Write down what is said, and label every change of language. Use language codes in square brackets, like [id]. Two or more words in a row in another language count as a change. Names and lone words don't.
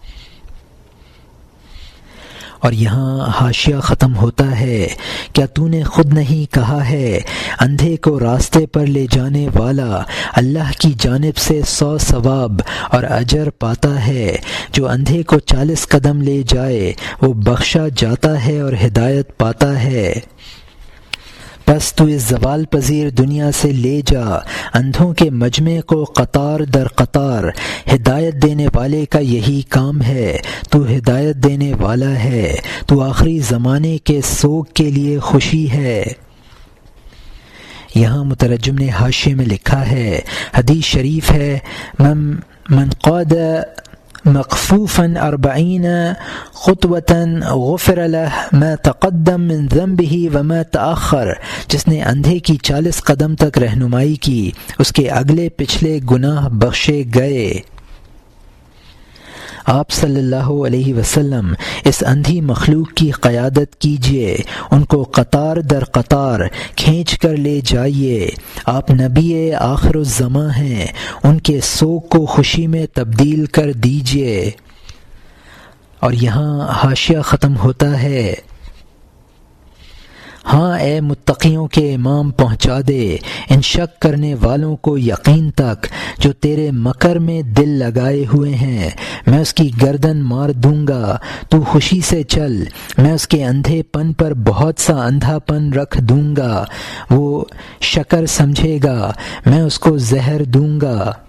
[ur] اور یہاں حاشیہ ختم ہوتا ہے، کیا تو نے خود نہیں کہا ہے، اندھے کو راستے پر لے جانے والا اللہ کی جانب سے 100 ثواب اور اجر پاتا ہے، جو اندھے کو 40 قدم لے جائے وہ بخشا جاتا ہے اور ہدایت پاتا ہے۔ پس تو اس زوال پذیر دنیا سے لے جا اندھوں کے مجمع کو قطار در قطار، ہدایت دینے والے کا یہی کام ہے، تو ہدایت دینے والا ہے، تو آخری زمانے کے سوگ کے لیے خوشی ہے۔ یہاں مترجم نے حاشیے میں لکھا ہے، حدیث شریف ہے، [ar] من قاد مخفوفا 40 خطوة غفر له ما تقدم من ذنبه وما تأخر، [ur] جس نے اندھے کی 40 قدم تک رہنمائی کی اس کے اگلے پچھلے گناہ بخشے گئے۔ آپ [ar] صلی اللہ علیہ وسلم [ur] اس اندھی مخلوق کی قیادت کیجیے، ان کو قطار در قطار کھینچ کر لے جائیے۔ آپ نبی آخر الزماں ہیں، ان کے سوگ کو خوشی میں تبدیل کر دیجیے۔ اور یہاں حاشیہ ختم ہوتا ہے، ہاں اے متقیوں کے امام پہنچا دے ان شک کرنے والوں کو یقین تک جو تیرے مکر میں دل لگائے ہوئے ہیں، میں اس کی گردن مار دوں گا، تو خوشی سے چل، میں اس کے اندھے پن پر بہت سا اندھا پن رکھ دوں گا، وہ شکر سمجھے گا، میں اس کو زہر دوں گا۔